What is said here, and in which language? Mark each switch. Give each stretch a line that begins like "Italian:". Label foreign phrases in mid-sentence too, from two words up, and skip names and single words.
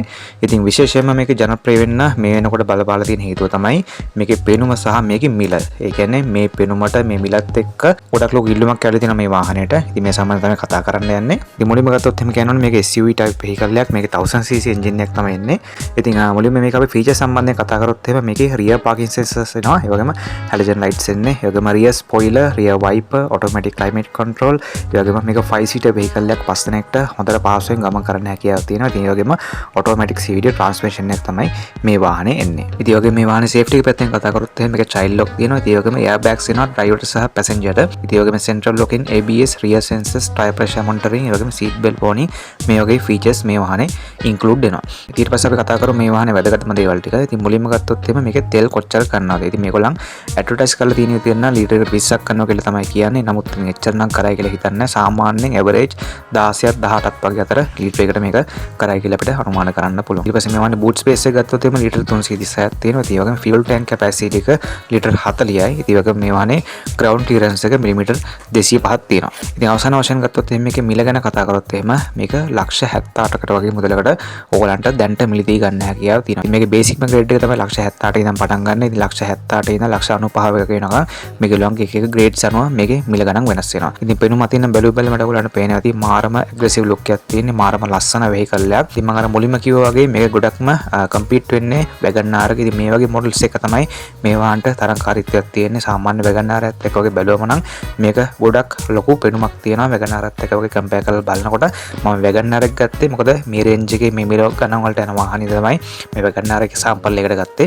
Sinhala: ඉතින් විශේෂයෙන්ම මේක ජනප්‍රිය වෙන්න මේ වෙනකොට බලපාලා තියෙන හේතුව තමයි මේකේ පෙනුම සහ මේකේ මිල. ඒ කියන්නේ මේ පෙනුමට මේ මිලත් එක්ක ගොඩක් ලොකු ඉල්ලුමක් ඇවිල්ලා තියෙනවා මේ වාහනේට. ඉතින් මේ සම්බන්ධව තමයි කතා කරන්න යන්නේ. ඉතින් මුලින්ම ගත්තොත් එහෙම කියනවනේ මේක
English: SUV type vehicle
Sinhala: එකක්. මේක 1000cc engine එකක් තමයි එන්නේ. ඉතින් මුලින්ම මේක අපි feature සම්බන්ධයෙන් කතා කරොත් එහෙම මේකේ
English: rear parking sensors
Sinhala: එනවා. ඒ වගේම
English: halogen lights
Sinhala: එන්නේ. ඒ වගේම
English: rear spoiler, rear wiper, automatic climate control.
Sinhala: ඒ වගේම මේක 5
English: seater vehicle
Sinhala: එකක් පස් දෙනෙක්ට හොඳට පහසුවෙන් ගමන් කරන්න හැකියාවක් තියෙනවා. ඉතින් ඒ වගේම
English: automatic CD transmission
Sinhala: එක තමයි මේ වාහනේ එන්නේ. ඉතින් ඒ වගේම මේ වාහනේ safety පැත්තෙන් කතා කරොත් එහෙම මේක
English: child lock
Sinhala: තියෙනවා. ඉතින් ඒ වගේම airbags එනවා driver සහ passenger ට. ඉතින් ඒ වගේම
English: central locking, ABS, rear sensors, tire pressure monitoring,
Sinhala: ඒ වගේම
English: seat belt warning
Sinhala: මේ වගේ features මේ වාහනේ include වෙනවා. ඉතින් ඊට පස්සේ අපි කතා කරමු මේ වාහනේ වැදගත්ම දේවල් ටික. ඉතින් මුලින්ම ගත්තොත් එහෙම මේකේ තෙල් කොච්චර ගන්නවද? ඉතින් මේගොල්ලන් ඇඩ්වර්ටයිස් කරලා තියෙන ලීටර් 20ක් කරනවා කියලා තමයි කියන්නේ. නමුත් මේ එච්චර නම් කරයි කියලා හිතන්නේ නැහැ. සාමාන්‍යයෙන් ඇවරේජ් 16ක් 18ක් වගේ අතර ලීටර් එකකට මේක කරයි කියලා අපිට අනුමාන කරන්න පුළුවන්. ඊට පස්සේ මේ වගේ
English: boot space
Sinhala: එක ගත්තොත් එimhe ලීටර් 336ක් තියෙනවා. ඒ වගේම
English: fuel tank capacity
Sinhala: එක ලීටර් 40යි. ඒ වගේම මේ වගේ
English: ground clearance
Sinhala: එක මිලිමීටර් 205ක් තියෙනවා. ඉතින් අවසාන වශයෙන් ගත්තොත් එimhe මේකේ මිල ගැන කතා කරොත් එහෙම මේක ලක්ෂ 78කට වගේ මුදලකට ඕගලන්ට දැන්ට මිලදී ගන්න හැකියාව තියෙනවා. ඉතින් මේකේ
English: basic grade
Sinhala: එක තමයි ලක්ෂ 78 ඉඳන් පටන් ගන්න. ඉතින් ලක්ෂ 78 ඉඳන් ලක්ෂ 95ක වෙනවා. මේගොල්ලන්ගේ එක එක grades අනුව මේකේ මිල ගණන් වෙනස් වෙනවා. ඉතින් පෙනුම අතින් බැලු බැලමට ඔයගොල්ලන්ට පේනවා ඇති මාරම
English: aggressive look
Sinhala: එකක් තියෙන්නේ. මාරම ලස්සන vehicle එකක්. ඉතින් මම අර මුලින්ම කිව්වා වගේ මේක ගොඩක්ම compete වෙන්නේ WagonR එක. ඉතින් මේ වගේ models එක තමයි මේ වාහනට තරංකාරීත්වයක් තියෙන්නේ. සාමාන්‍ය WagonR එකත් එක්ක වගේ බැලුවම නම් මේක ගොඩක් ලොකු පෙනුමක් තියෙනවා. WagonR එකත් එක්ක වගේ compare කරලා බලනකොට මම WagonR එක ගත්තේ මොකද මේ range එකේ මේ මිල ගණන් වලට යන වාහනේ තමයි මේ WagonR එකේ sample එකකට ගත්තේ.